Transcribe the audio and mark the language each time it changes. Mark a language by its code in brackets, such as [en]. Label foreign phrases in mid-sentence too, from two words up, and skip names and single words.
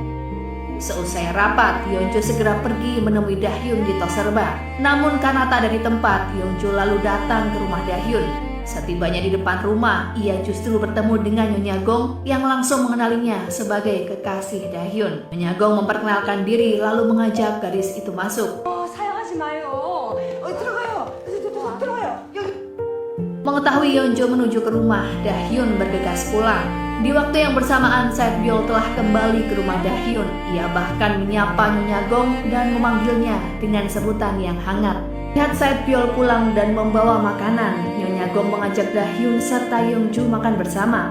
[id] Seusai rapat, Yeonju segera pergi menemui Dahyun di Toserba. Namun karena tak ada di tempat, Yeonju lalu datang ke rumah Dahyun. Setibanya di depan rumah, ia justru bertemu dengan Nyonya Gong yang langsung mengenalinya sebagai kekasih Dahyun. Nyonya Gong memperkenalkan diri lalu mengajak gadis itu masuk. [ko] 사양하지 마요. 들어가요. 들어가요. 여기. [id] Mengetahui Yeonju menuju ke rumah, Dahyun bergegas pulang. Di waktu yang bersamaan, Saetbyul telah kembali ke rumah Dahyun. Ia bahkan menyapa Nyonya Gong dan memanggilnya dengan sebutan yang hangat. Lihat Saetbyul pulang dan membawa makanan, Nyonya Gong mengajak Dahyun serta Yeonju makan bersama.